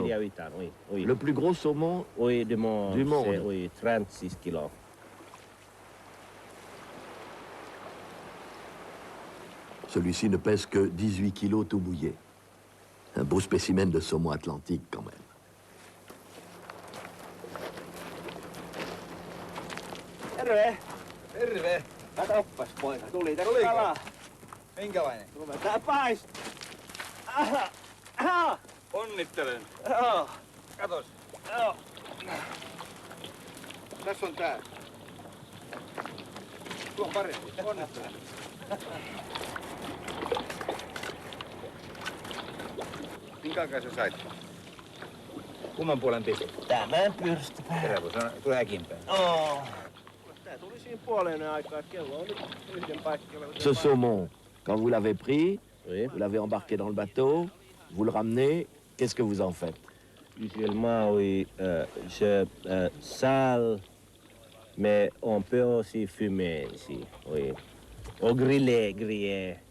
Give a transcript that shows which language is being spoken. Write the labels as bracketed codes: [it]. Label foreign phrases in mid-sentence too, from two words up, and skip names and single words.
[fr] il y a 8 ans, oui, oui. Le plus gros saumon du monde. C'est, oui, 36 kilos. Celui-ci ne pèse que 18 kilos tout mouillé. Un beau spécimen de saumon atlantique quand même. [fi] Terve! Terve! Katoppas poika, tuli tässä Tuliko? kalaa. Minkälainen? Tää paist. Aha! Aha! Onnittelen. Joo. Katos. Joo. Tässä on tää. Tuo parempi. Onnistuin. Minkä aikaa sä sait? Kumman puolen pistet? Tämän pyrstipää. Tervo, se on, tulee äkiinpäin. Tää tuli siinä puoleen aikaa, kello on nyt yhden paikalla. [fr] Ce saumon, quand vous l'avez pris, vous l'avez embarqué dans le bateau, vous le ramenez, qu'est-ce que vous en faites? Usuellement, oui, je sale, mais on peut aussi fumer ici, oui. Au grillé.